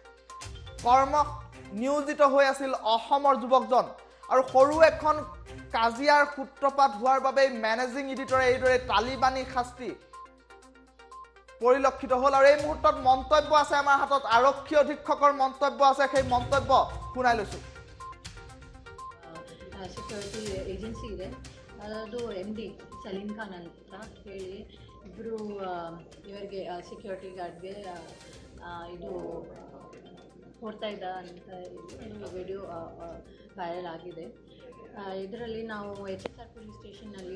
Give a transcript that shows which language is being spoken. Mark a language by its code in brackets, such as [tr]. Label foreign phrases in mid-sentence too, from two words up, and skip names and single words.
[as] নিয়োজিত হৈ আছিল অসমৰ যুৱকজন আৰু সৰু এখন কাজিয়াৰ সূত্ৰপাত হোৱাৰ বাবে মেনেজিং এডিটৰে এইদৰে তালিবানী শাস্তি পৰিলক্ষিত হ'ল আৰু এই মুহূৰ্তত মন্তব্য আছে আমাৰ হাতত আৰক্ষী অধীক্ষকৰ মন্তব্য আছে সেই মন্তব্য শুনাই লৈছো [en] security agency [kn] ಇದೆ ಅದು MD ಸಲೀಂ ಖಾನ್ ಅಂತ ಹೇಳಿ ಇಬ್ಬರು ಇವರಿಗೆ [en] security guardಗೆ [kn] ಇದು ಕೊಡ್ತಾ ಇದ್ದ ಅಂತ [en] video viral [kn] ಆಗಿದೆ ಇದರಲ್ಲಿ ನಾವು HSR [en] police stationನಲ್ಲಿ